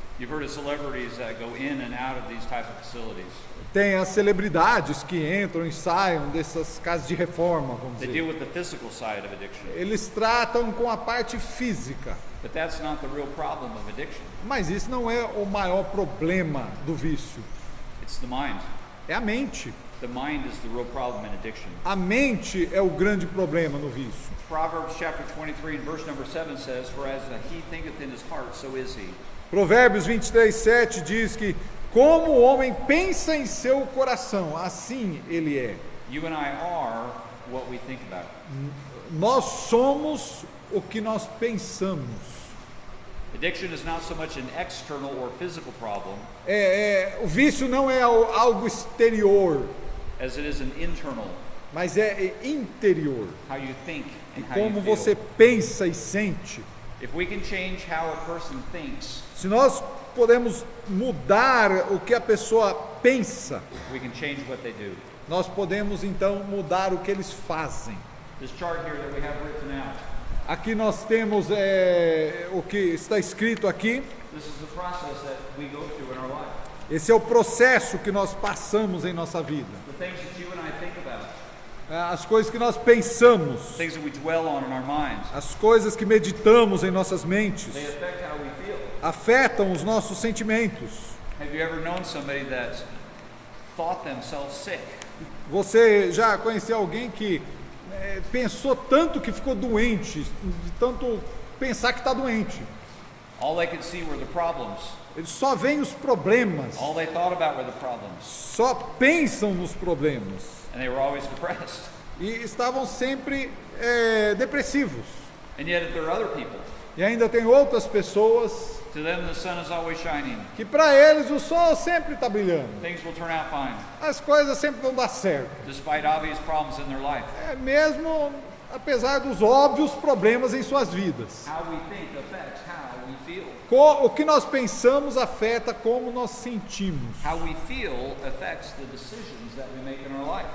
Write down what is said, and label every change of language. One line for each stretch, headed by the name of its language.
English: You've heard of celebrities that go in and out of these types of facilities.
Portuguese: Tem as celebridades que entram e saem dessas casas de reforma, vamos
English: They
Portuguese: dizer.
English: deal with the physical side of addiction.
Portuguese: Eles tratam com a parte física,
English: But that's not the real problem of addiction.
Portuguese: mas isso não é o maior problema do vício.
English: It's the mind.
Portuguese: É a mente.
English: The mind is the real problem in addiction.
Portuguese: A mente é o grande problema no vício.
English: Proverbs chapter 23 and verse number 7 says, "For as he thinketh in his heart, so is he."
Portuguese: Provérbios 23:7 diz que como o homem pensa em seu coração, assim ele é.
English: You and I are what we think about.
Portuguese: Nós somos o que nós pensamos.
English: Addiction is not so much an external or physical problem
Portuguese: O vício não é algo exterior,
English: as it is an internal,
Portuguese: mas é interior.
English: how you think
Portuguese: E
English: and how
Portuguese: como
English: you feel.
Portuguese: você pensa e sente.
English: If we can change how a person thinks,
Portuguese: Se nós podemos mudar o que a pessoa pensa,
English: we can change what they do.
Portuguese: nós podemos então mudar o que eles fazem.
English: This chart here that we have written out,
Portuguese: Aqui nós temos o que está escrito aqui.
English: this is the process that we go through in our life.
Portuguese: Esse é o processo que nós passamos em nossa vida.
English: The things that you and I think about,
Portuguese: As coisas que nós pensamos,
English: things that we dwell on in our minds,
Portuguese: as coisas que meditamos em nossas mentes,
English: they affect how we feel.
Portuguese: afetam os nossos sentimentos.
English: Have you ever known somebody that thought themselves sick?
Portuguese: Você já conheceu alguém que pensou tanto que ficou doente, de tanto pensar que está doente?
English: All they could see were the problems.
Portuguese: Eles só veem os problemas,
English: All they thought about were the problems.
Portuguese: só pensam nos problemas
English: And they were always depressed.
Portuguese: e estavam sempre depressivos.
English: And yet there are other people.
Portuguese: E ainda tem outras pessoas
English: To them the sun is always shining.
Portuguese: que para eles o sol sempre está brilhando,
English: Things will turn out fine,
Portuguese: as coisas sempre vão dar certo,
English: despite obvious problems in their life.
Portuguese: mesmo apesar dos óbvios problemas em suas vidas.
English: How we think affects how we feel.
Portuguese: O que nós pensamos afeta como nós sentimos.
English: How we feel affects the decisions that we make in our life.